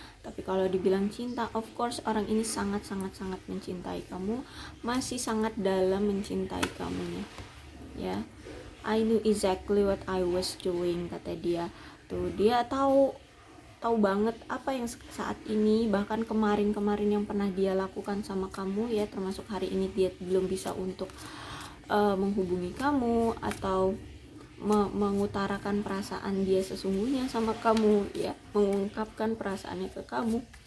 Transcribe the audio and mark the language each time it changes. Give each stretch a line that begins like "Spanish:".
Indonesian: Tapi kalau dibilang cinta, of course orang ini sangat mencintai kamu, masih sangat dalam mencintai kamu ya.
English: I knew exactly what I was doing,
Indonesian: kata dia. Tuh, dia tahu banget apa yang saat ini, bahkan kemarin yang pernah dia lakukan sama kamu ya, termasuk hari ini dia belum bisa untuk menghubungi kamu atau mengutarakan perasaan dia sesungguhnya sama kamu ya, mengungkapkan perasaannya ke kamu.